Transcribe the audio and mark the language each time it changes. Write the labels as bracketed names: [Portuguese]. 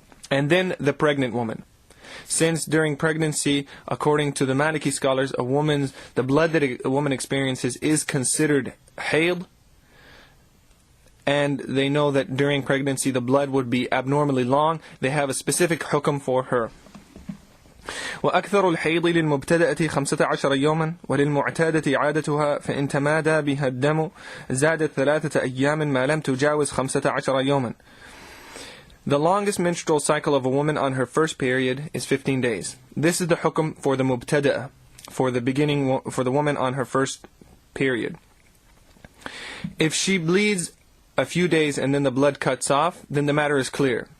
[English] And then the pregnant woman. Since during pregnancy, according to the Maliki scholars, the blood that a woman experiences is considered hayd, and they know that during pregnancy the blood would be abnormally long, they have a specific hukum for her. [Arabic] وأكثر الحيض للمبتدأة 15 يوما وللمعتادة عادتها فإن تمادى بها الدم زادت 3 أيام ما لم تجاوز 15 يوما. [English] The longest menstrual cycle of a woman on her first period is 15 days. This is the hukum for the mubtada'a, for the woman on her first period. If she bleeds a few days and then the blood cuts off, then the matter is clear.